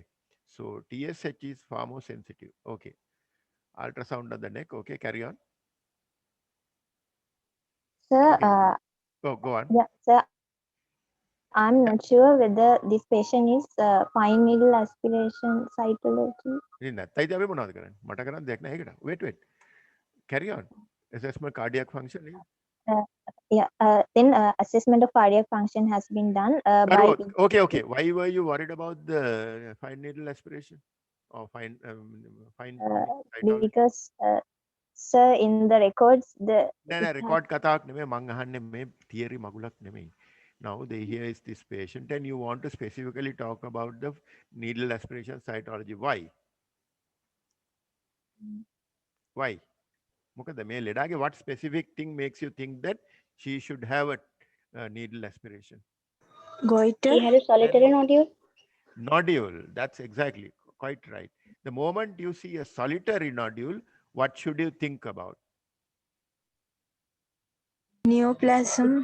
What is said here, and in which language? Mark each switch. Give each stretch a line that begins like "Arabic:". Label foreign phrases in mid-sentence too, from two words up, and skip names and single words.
English: So TSH is far more sensitive. Okay. Ultrasound of the neck. Okay. Carry on. Sir, Okay. Oh, go on. yeah, sir, I'm not sure whether this patient is fine needle aspiration cytology.
Sinhala: නැත්තයිද අපි මොනවද කරන්නේ? මට කරන්න දෙයක් නැහැ ඒකට.
English: Wait. Carry on. Assessment cardiac function. Uh, then assessment of cardiac function has been done by. Okay. Why were you worried about the fine needle aspiration or fine cytology? Because sir, in the records the
Sinhala: නෑ record කතාවක් නෙමෙයි මං අහන්නේ මේ theory මගුලක් නෙමෙයි.
English: Now here is this patient and you want to specifically talk about the needle aspiration cytology. Why?
Sinhala: මොකද මේ ලෙඩාගේ
English: what specific thing makes you think that she should have a needle aspiration? Goiter. He had a solitary nodule. Nodule, that's exactly quite right. The moment you see a solitary nodule, what should you think about? Neoplasm.